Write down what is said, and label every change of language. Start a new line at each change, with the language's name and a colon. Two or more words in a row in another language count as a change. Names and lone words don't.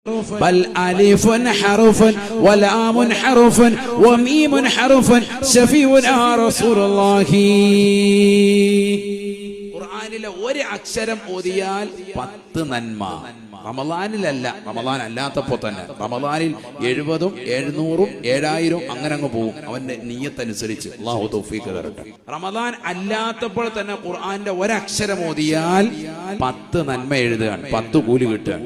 Arabic: بل ألف حرف ولام حرف وميم حرف شفيعنا رسول الله.
Malayalam: ഖുർആനിലെ ഒരു അക്ഷരം ഓതിയാൽ 10 നന്മ. റമളാനിലല്ല, റമളാൻ അല്ലാത്തപ്പോൾ തന്നെ. റമളാനിൽ 70, 700, 7000 അങ്ങനെ അങ്ങ് പോകും അവന്റെ നിയ്യത്തനുസരിച്ച്. അല്ലാഹു തൗഫീഖ് തരട്ടെ. റമളാൻ അല്ലാത്തപ്പോൾ തന്നെ ഖുർആന്റെ ഒരക്ഷരം ഓതിയാൽ 10 നന്മ എഴുതുകയാണ്, 10 കൂലി കിട്ടുകയാണ്.